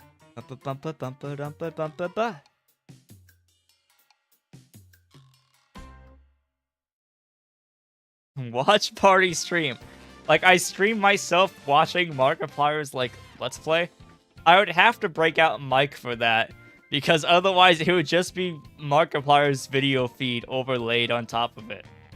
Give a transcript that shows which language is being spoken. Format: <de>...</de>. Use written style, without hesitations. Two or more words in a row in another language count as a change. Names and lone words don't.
<en>Ba-ba-bum-ba-bum-ba-dum-ba-bum-ba-ba. Watch party stream. Like, I stream myself watching Markiplier's, like, Let's Play. I would have to break out Mike for that, because otherwise it would just be Markiplier's video feed overlaid on top of it.</en>